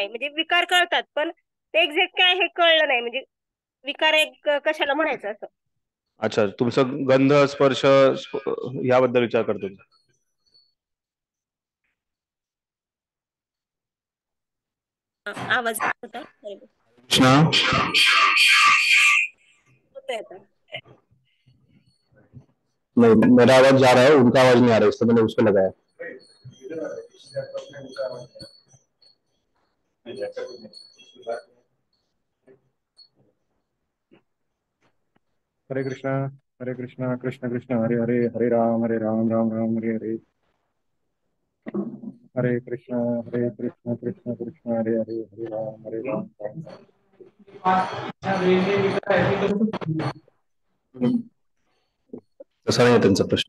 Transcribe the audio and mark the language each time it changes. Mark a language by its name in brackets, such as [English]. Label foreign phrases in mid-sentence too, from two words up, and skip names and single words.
[Marathi] म्हणजे विकार कळतात, पण ते एक्झॅक्ट काय हे कळलं नाही, म्हणजे विकार एक कशाला म्हणायचं असं. अच्छा, तुमचं गंध, स्पर्श याबद्दल विचार करतो. आवाज होता [Hindi] नहीं, मेरा आवाज जा रहा है, उनका आवाज नहीं आ रहा है, इसलिए मैंने उसको लगाया. [Sanskrit] हरे कृष्णा कृष्ण कृष्ण हरे हरे, हरे राम राम राम हरे हरे. हरे कृष्णा कृष्ण कृष्ण हरे हरे, हरे राम राम. [Marathi] तसा नाही त्यांचा प्रश्न.